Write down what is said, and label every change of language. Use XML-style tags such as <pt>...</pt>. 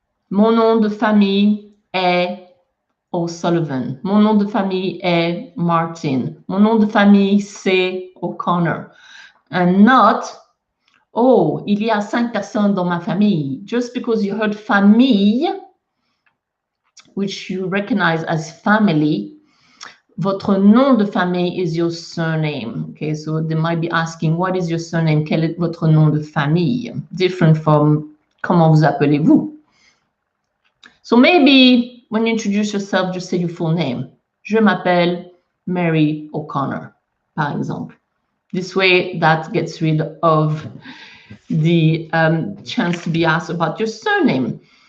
<fr>Mon nom de famille est O'Sullivan. Mon nom de famille est Martin. Mon nom de famille, c'est O'Connor.</fr> <en>And not,</en> <fr>oh, il y a 5 personnes dans ma famille.</fr> <en>Just because you heard famille, which you recognize as family,</en> <fr>votre nom de famille</fr> <en>is your surname. Okay, so they might be asking, what is your surname?</en> <fr>Quel est votre nom de famille?</fr> <en>Different from</en> <fr>comment vous appelez-vous?</fr> <en>So maybe when you introduce yourself, just say your full name.</en> <fr>Je m'appelle Mary O'Connor, par exemple.</fr> <en>This way, that gets rid of the chance to be asked about your surname.</en>